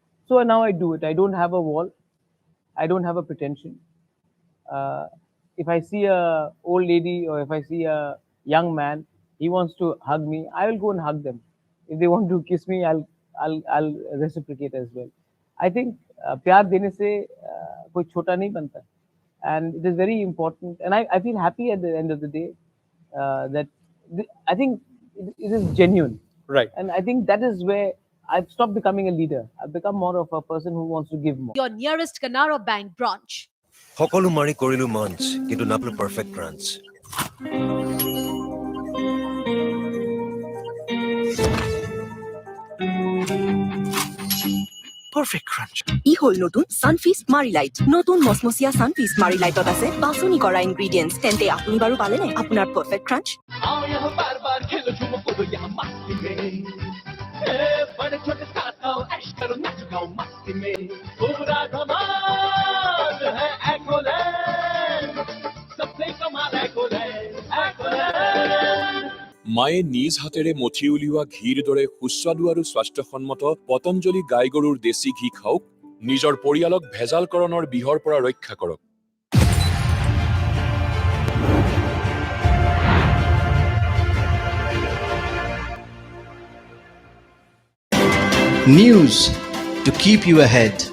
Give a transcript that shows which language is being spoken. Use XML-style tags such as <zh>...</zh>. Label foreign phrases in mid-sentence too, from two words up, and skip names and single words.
<en>So now I do it. I don't have a wall. I don't have a pretension. Uh, if I see a old lady or if I see a young man, he wants to hug me, I will go and hug them. If they want to kiss me, I'll reciprocate as well. I think</en> <hi>प्यार देने से कोई छोटा नहीं बनता,</hi> <en>and it is very important. And I feel happy at the end of the day that I think it is genuine. Right. And I think that is where I've stopped becoming a leader. I've become more of a person who wants to give more. Your nearest Canara Bank branch.</en> <as>সকলো মাৰি কৰিলো মঞ্চ কিন্তু নাপালো</as> <en>perfect crunch perfect crunch</en> <as>ই হল নতুন সানফিস্ট মারি লাইট নতুন মসমসিয়া সানফিস্ট মারি লাইটত আছে বাছনি কৰা ইনগ্রেডিয়েন্টস তেন্তে আপুনি বাৰু পালে নাই আপোনাৰ</as> <en>perfect crunch</en> <hi>बड़े छोटे साथ आओ ऐश करो नाच गाओ मस्ती में पूरा धमाल है एक्वालैंड सबसे कमाल एक्वालैंड</hi> <as>মায়ে নিজ হাতেৰে মঠি উলিওৱা ঘিৰ দৰে সুস্বাদু আৰু স্বাস্থ্যসন্মত পতঞ্জলি গাই গৰুৰ দেশী ঘি খাওক নিজৰ পৰিয়ালক ভেজালকৰণৰ বিহৰ পৰা ৰক্ষা কৰক</as> <en>News to keep you ahead.</en>